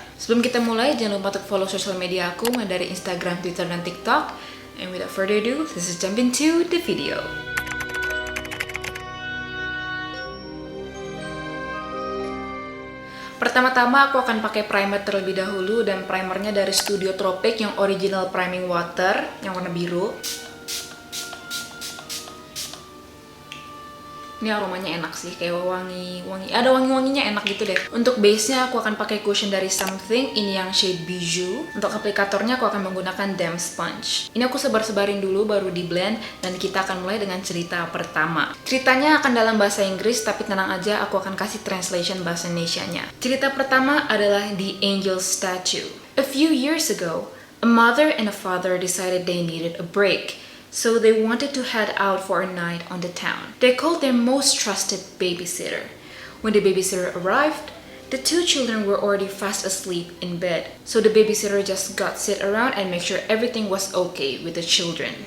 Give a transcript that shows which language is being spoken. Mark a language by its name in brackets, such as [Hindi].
[Indonesian] Sebelum kita mulai, jangan lupa untuk follow sosial media aku, mulai dari Instagram, Twitter, dan TikTok. [English] And without further ado, let's just jump into the video. [Indonesian] Pertama-tama aku akan pakai primer terlebih dahulu, dan primernya dari Studio Tropic yang original priming water yang warna biru. Ini aromanya enak sih, kayak wangi, ada wangi-wanginya enak gitu deh. Untuk base-nya aku akan pakai cushion dari Something, ini yang shade Bijou. Untuk aplikatornya aku akan menggunakan damp sponge. Ini aku sebar-sebarin dulu baru di blend, dan kita akan mulai dengan cerita pertama. Ceritanya akan dalam bahasa Inggris, tapi tenang aja, aku akan kasih translation bahasa Indonesianya. Cerita pertama adalah The Angel Statue. [English] A few years ago, a mother and a father decided they needed a break. So they wanted to head out for a night on the town. They called their most trusted babysitter. When the babysitter arrived, the two children were already fast asleep in bed. So the babysitter just got sit around and make sure everything was okay with the children.